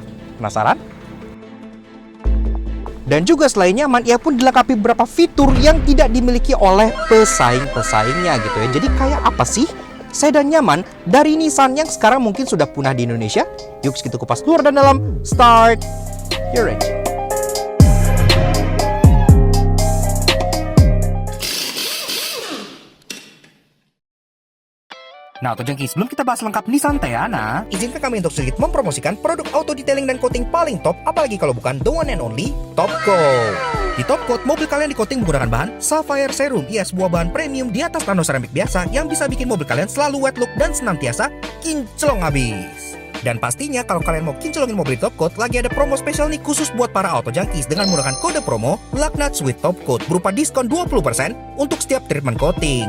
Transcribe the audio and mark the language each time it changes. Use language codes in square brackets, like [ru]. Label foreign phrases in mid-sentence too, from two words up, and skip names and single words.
[id] Penasaran? Dan juga selain nyaman, ia pun dilengkapi beberapa fitur yang tidak dimiliki oleh pesaing-pesaingnya gitu ya. Jadi kayak apa sih sedan nyaman dari Nissan yang sekarang mungkin sudah punah di Indonesia? Yuk kita kupas luar dan dalam. [en] Start your engine. [id] Nah, Tojengki, sebelum kita bahas lengkap Nissan Teana, izinkan kami untuk sedikit mempromosikan produk [en] auto detailing [id] dan coating paling top, apalagi kalau bukan [en] the one and only [id] Top Coat. Di Top Coat, mobil kalian di-coating menggunakan bahan Sapphire Serum. Ia sebuah bahan premium di atas [en] nano ceramic [id] biasa yang bisa bikin mobil kalian selalu [en] wet look [id] dan senantiasa kinclong abis. Dan pastinya kalau kalian mau kinclongin mobil di Top Coat, lagi ada promo spesial nih khusus buat para [en] auto junkies [id] dengan menggunakan kode promo Lucknuts with Top Coat berupa diskon 20% untuk setiap [en] treatment coating.